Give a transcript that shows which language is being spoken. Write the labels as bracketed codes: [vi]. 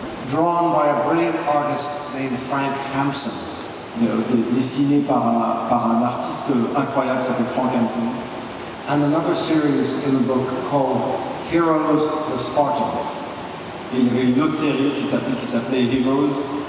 [en] Drawn by a brilliant artist named Frank Hampson. [fr] Dessiné par un artiste incroyable qui s'appelle Frank Hampson. [en] And another series in the book called Heroes the Spartan. [fr] Et il y avait une autre série qui s'appelait Heroes